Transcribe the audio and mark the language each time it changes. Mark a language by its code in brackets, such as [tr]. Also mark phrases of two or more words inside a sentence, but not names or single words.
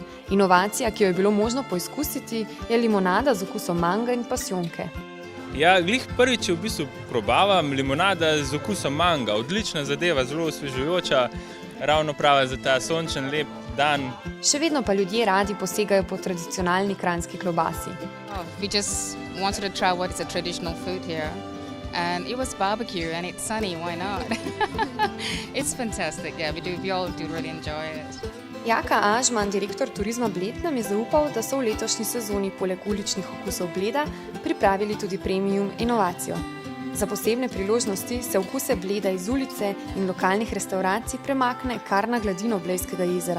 [sl] Inovacija, ki jo je bilo možno poizkusiti, je limonada z okusom manga in pasijonke. Ja, glih prvič v bistvu probavam limonada z okusom manga. Odlična zadeva, zelo osvežujoča, ravno prava za ta sončen, lep dan. Še vedno pa ljudje radi posegajo po tradicionalni kranjski klobasi. [en] We just wanted to try what is a traditional food here. And it was barbecue and it's sunny, why not? It's fantastic, yeah, we all do really enjoy it. [sl] Jaka Ažman, direktor Turizma Bled, nam je zaupal, da so v letošnji sezoni poleg uličnih okusov Bleda pripravili tudi premium inovacijo. Za posebne priložnosti se okuse Bleda iz ulice in lokalnih restavracij premakne kar na gladino Blejskega jezera.